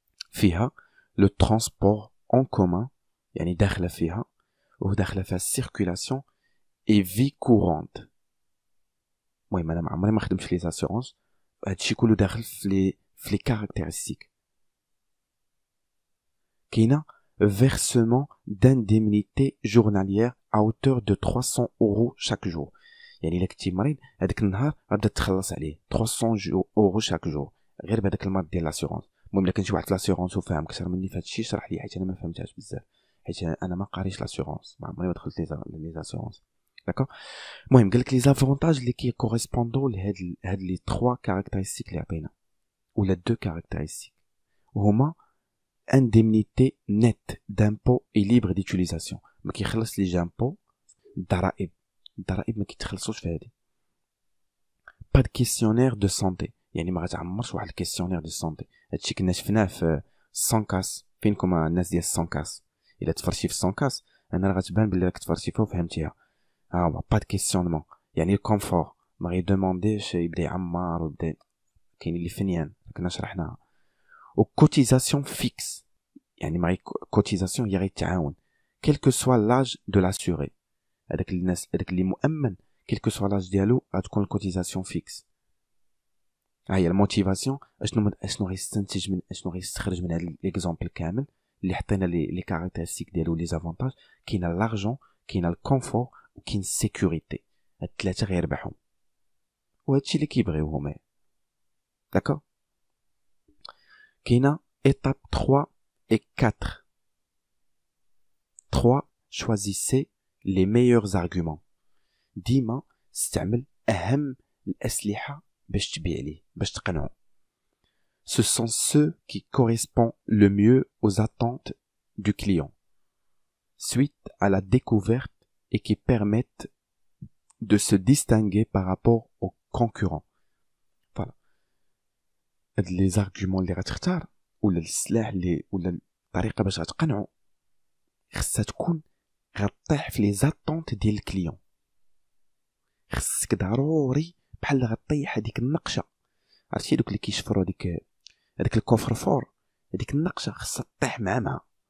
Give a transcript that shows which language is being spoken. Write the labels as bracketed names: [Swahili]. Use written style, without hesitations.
[Arabic] فيها لو ترونسبور اون كومون، يعني داخله فيها وداخله فيها السيركولاسيون اي في كورونت. المهم انا ما عمري ما خدمتش لي زاسيورونس، هادشي كله داخل في لي كاركتيرستيك. [French] كاينه versement d'indemnité journalière à hauteur de 300 € chaque jour. [Arabic] يعني الا كنتي مريض هذاك النهار غتبدا تخلص عليه [French] 300 € chaque jour [Arabic] غير بهذاك المارك ديال لاسيورونس. المهم الا كان شي واحد في لاسيورونس وفاهم اكثر مني في هذا الشيء شرح لي، حيت انا ما فهمتهاش بزاف، حيت انا ما قاريش لاسيورونس، ما عمري ما دخلت لي زاسيورونس. داكوغ. المهم قال لك لي زافونتاج اللي كيكوريسبوندو لهاد لي 3 كاركتيرستيك اللي عطينا ولا 2 كاركتيرستيك هما [French] indemnité nette d'impôt et libre d'utilisation. [Arabic] ما كيخلص لي جامبو الضرائب ما كيتخلصوش في هذه. [French] pas de questionnaire de santé، [Arabic] يعني ما غتعمرش واحد الكيسيونير دو سانتي. هادشي كنا شفناه في سانكاس. فينكم الناس ديال سانكاس؟ الا تفرشي في سانكاس انا غتبان بلي راك تفرشي فيه وفهمتيها. [French] pas de questionnement، [Arabic] يعني الكونفور ما غيدومونديش يبدا يعمر ويبدا كاين اللي فنيان كنا شرحناها. [French] و cotisation fixe، [Arabic] يعني معي [French] cotisation [Arabic] هي غيتعاون [French] quel que soit l'âge de l'assuré. [Arabic] هذاك اللي مؤمن [French] quel que soit l'âge [Arabic] ديالو غتكون الكوتيزاسيون فيكس. ها هي الموتيفاسيون. اشنو غيستنتج اشنو غيستخرج من هذا ليكزامبل كامل اللي حطينا لي كاركتيرستيك ديالو لي زافونتاج. كاين لارجون، كاين الكونفور، وكاين السيكوريتي. هاد الثلاثه غيربحهم وهادشي اللي كيبغيو هما. داكوغ. [French] كاينه étape 3 et 4. 3. choisissez les meilleurs arguments. [Arabic] ديما استعمل اهم الاسلحه باش تبيع ليه باش تقنعه. [French] Ce sont ceux qui correspondent le mieux aux attentes du client suite à la découverte et qui permettent de se distinguer par rapport aux concurrents. Voilà. Les arguments [Arabic] اللي غتختار ولا السلاح اللي ولا الطريقه باش غتقنعه خصها تكون غطيح في لي زاتونت ديال الكليون. خصك ضروري بحال غطيح هذيك النقشه، عرفتي دوك اللي كيشفروا هذاك الكوفر فور، هذيك النقشه خصها تطيح معها.